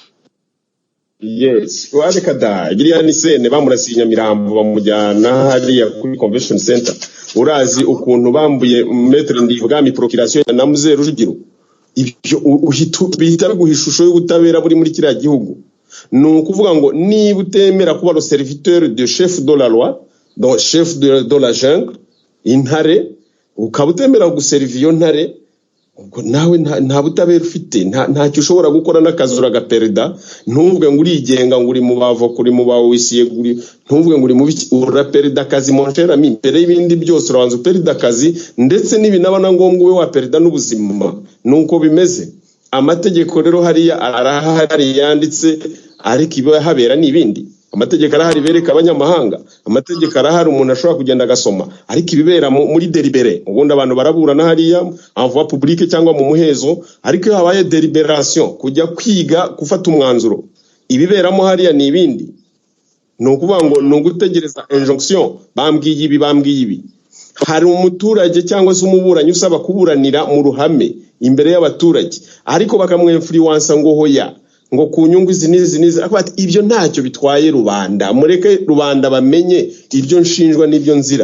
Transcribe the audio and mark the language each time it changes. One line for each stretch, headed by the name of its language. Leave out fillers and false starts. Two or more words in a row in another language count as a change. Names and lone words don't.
Kinyarwanda: Yes, wareka da Gillian Sene bamurasiye Nyamirambo bamujyana hariya kuri
English: convention center.
Kinyarwanda: Urazi ukuntu bambuye Maître Ndibwami procuration na Muzehe Rujugiro. Ibyo bihita biguha ishusho y'ubutabera buri muri kiriya gihugu. Nukuvuga ngo niba utemera kuba
French: le serviteur de chef de la loi, donc chef de la jungle,
Kinyarwanda: intare, ukabutemera guserva iyo ntare, ubwo nawe nta butabera ufite, ntacyo ushobora gukora n'akazura gaperida. Ntuvuge ngo urigenga ngo uri mu bavoka uri mu bawisiye ntuvuge ngo uri mu uraperida akazi monchera mi mbere y'ibindi byose urabanza uperida akazi, ndetse n'ibinaba na ngombwa we waperida n'ubuzima. Nuko bimeze. Amategeko rero hariya arahari yanditse, ariko iba habera n'ibindi. Amategeko arahari bereka abanyamahanga, amategeko arahari umuntu ashobora kugenda agasoma, ariko ibibera muri delibere ubundi abantu baraburana hariya
French: en voie publique
Kinyarwanda: cyangwa mu muhezo. Ariko iyo habaye deliberation kujya kwiga gufata umwanzuro, ibiberamo hariya ni ibindi. Nukuvuga ngo nugutegereza injonction, bambwiye ibi. Hari umuturage cyangwa se umuburanyi usaba kuburanira mu ruhame imbere y'abaturage, ariko bakamwinfluence ngo hoya ngo ku nyungu izi nizi akubati ibyo ntacyo bitwaye rubanda, mureke rubanda bamenye ibyo nshinjwa n'ibyo nzira.